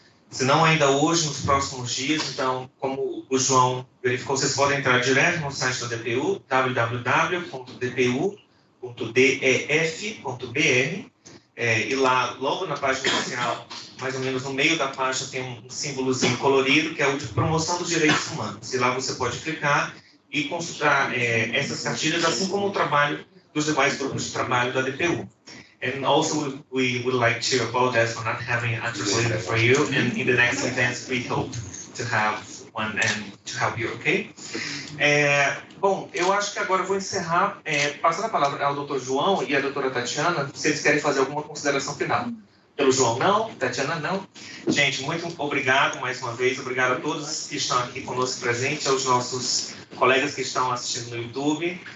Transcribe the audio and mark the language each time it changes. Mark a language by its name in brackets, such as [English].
[Portuguese] Se não ainda hoje, nos próximos dias, então, como o João verificou, vocês podem entrar direto no site da DPU, www.dpu.def.br, e lá, logo na página inicial, mais ou menos no meio da página, tem um símbolozinho colorido, que é o de promoção dos direitos humanos. E lá você pode clicar e consultar essas cartilhas, assim como o trabalho dos demais grupos de trabalho da DPU. [English] And also, we would like to apologize for not having a translator for you. And in the next events, we hope to have one and to help you, okay? [Portuguese] Bom, eu acho que agora eu vou encerrar, passando a palavra ao Dr. João e à doutora Tatiana, se eles querem fazer alguma consideração final. Pelo João, não. Tatiana, não. Gente, muito obrigado mais uma vez. Obrigado a todos que estão aqui conosco presentes, aos nossos colegas que estão assistindo no YouTube.